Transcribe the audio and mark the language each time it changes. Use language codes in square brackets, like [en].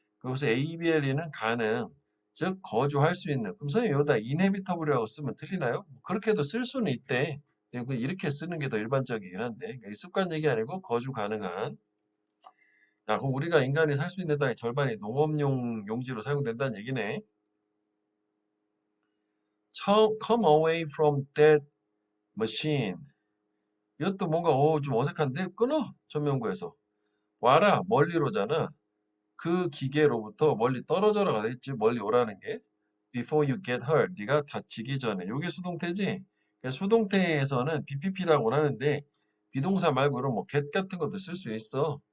[ko] 그래서 ABLE는 가능. 즉 거주할 수 있는. 그럼 선생님 여기다 inhabitable이라고 쓰면 틀리나요? 그렇게도 쓸 수는 있대. 이렇게 쓰는 게 더 일반적이긴 한데 습관 얘기 아니고 거주 가능한. 야, 그럼 우리가 인간이 살 수 있는 땅의 절반이 농업용 용지로 사용된다는 얘기네. [en] Come away from that machine. [ko] 이것도 뭔가 좀 어색한데 끊어. 전면구에서. 와라 멀리로잖아. 그 기계로부터 멀리 떨어져라가 됐지. 멀리 오라는 게. [en] Before you get hurt. [ko] 네가 다치기 전에. 이게 수동태지. 수동태에서는 BPP라고 하는데 비동사 말고는 뭐 get 같은 것도 쓸 수 있어.